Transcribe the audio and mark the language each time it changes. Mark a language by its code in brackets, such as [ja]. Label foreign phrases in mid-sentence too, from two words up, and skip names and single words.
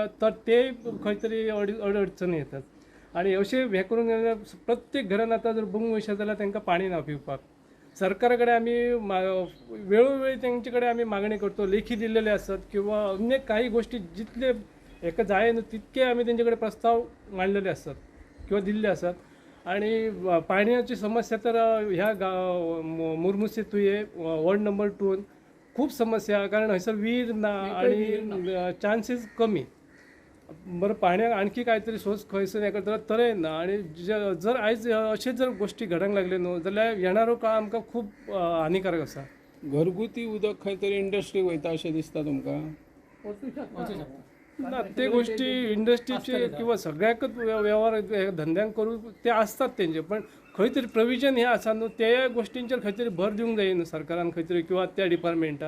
[kok] तर ते खंय तरी अडचणी येतात आणि अशें हें करून प्रत्येक घरान आतां जर बघूंक वयशें जाल्यार तांकां पाणी ना पिवपाक सरकारा कडेन आमी वेळोवेळी तेंचे कडेन आमी मागणी करतो लेखी दिल्लेले आसत किंवा अन्य काही गोष्टी जितले हेका जाय न्हू तितके आमी तेंचे कडेन प्रस्ताव मांडलेले आसतात किंवा दिल्ले आसात आणि पाण्याची समस्या तर ह्या मुर्मुसे-तुये [en] ward number 2 [kok] खूप समस्या कारण हयसर विहीर ना आणि चान्सेस कमी बरं पाण्याक आणखी काहीतरी सोर्स खंयसर हें करतलो तरी ना आणि जर आयज अशें जर गोष्टी घडोंक लागले न्हू जाल्यार येणारो काळ आमकां खूब हानिकारक आसा घरगुती उदक खंय तरी इंडस्ट्रीक वयता अशें दिसता तुमकां ना ते गोष्टी इंडस्ट्रीचे किंवा सगळ्याकच व्यवहार धंद्यांक करू ते असतात तेंचे पण खंय तरी प्रोविजन हे आसा न्हू त्या गोष्टींचेर खंय तरी भर दिवंक जाय न्हू सरकारान खंय तरी किंवा त्या डिपार्टमेंटान